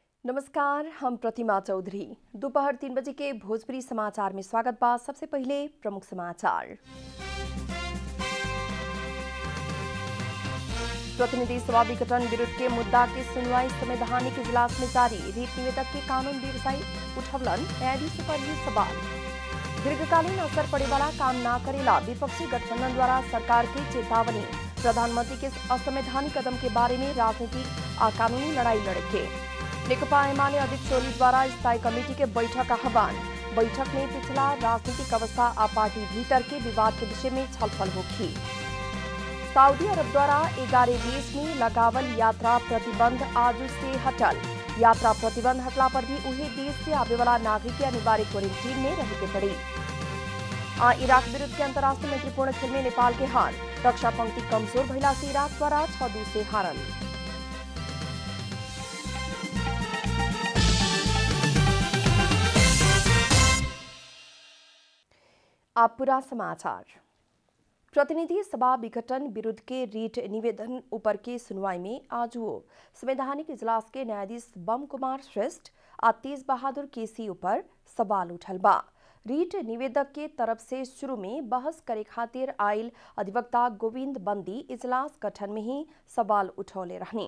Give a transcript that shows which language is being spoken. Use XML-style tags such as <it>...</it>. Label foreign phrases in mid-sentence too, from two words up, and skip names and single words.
<bho>नमस्कार, हम प्रतिमा चौधरी। दोपहर 3 बजे के भोजपुरी समाचार में स्वागत बा। सबसे पहले प्रमुख समाचार। प्रतिनिधि सभा विघटन विरुद्ध के मुद्दा की सुनवाई संवैधानिक इजलास में जारी। रीट निवेदक के कानून व्यवसायी उठवलन, न्यायाधीश पर ही सवाल। दीर्घकालीन असर पड़े वाला काम ना करेला विपक्षी गठबंधन द्वारा सरकार की चेतावनी। प्रधानमंत्री के असंवैधानिक कदम के बारे में राजनीतिक और कानूनी लड़ाई लड़के। नेकपा एमाले अध्यक्ष ओली द्वारा स्थायी कमेटी के बैठक आह्वान। बैठक में पिछला राजनीतिक अवस्था आ पार्टी भीतर के विवाद के विषय में छलफल होगी। सऊदी अरब द्वारा 11 देश में लगावल यात्रा प्रतिबंध आज से हटल। यात्रा प्रतिबंध हटला पर भी उहे देश से आवे वाला नागरिक के अनिवार्य क्वारंटीन में रहे के पड़ी। इराक विरुद्ध के अंतर्राष्ट्रीय मैत्रीपूर्ण खेल में नेपाल के हार। रक्षा पंक्ति कमजोर भइला से इराक द्वारा 6-2 से हारल। आप पूरा समाचार। प्रतिनिधि सभा विघटन विरुद्ध के रीट निवेदन ऊपर के सुनवाई में आज संवैधानिक इजलास के न्यायाधीश बम कुमार श्रेष्ठ और तेज बहादुर केसी ऊपर सवाल उठल बा। रीट निवेदक के तरफ से शुरू में बहस करे खातिर आयल अधिवक्ता गोविंद बंदी इजलास गठन में ही सवाल उठौले रहने।</bho>